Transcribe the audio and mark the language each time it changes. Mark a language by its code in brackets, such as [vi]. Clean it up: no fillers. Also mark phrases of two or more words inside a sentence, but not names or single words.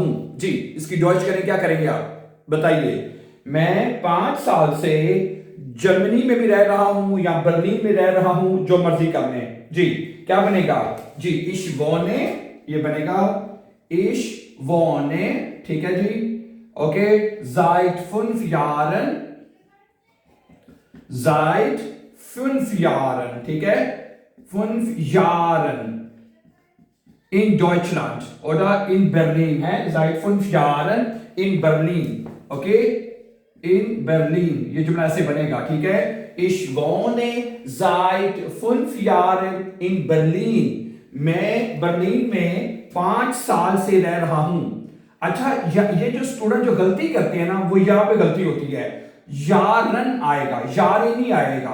[hi] जी, इसकी डॉइच करें, क्या करेंगे आप बताइए। मैं 5 साल से जर्मनी में भी रह रहा हूं या बर्लिन में रह रहा हूं, जो मर्जी कर लें। जी, क्या बनेगा जी, [de] ich wohne, [hi] ये बनेगा [de] ich wohne, [hi] ठीक है जी। ओके, [de] seit 5 Jahren, seit 5 Jahren, [hi] ठीक है, [de] 5 Jahren in Deutschland oder in Berlin है, seit 5 Jahren in Berlin, ओके, in Berlin, [hi] ये जुमला ऐसे बनेगा, ठीक है। [de] Ich wohne seit 5 Jahren in Berlin, [hi] मैं बर्लिन में 5 साल से रह रहा हूं। अच्छा, ये जो स्टूडेंट जो गलती करते हैं ना, वो यहां पे गलती होती है। यारन आएगा, यारे नहीं आएगा।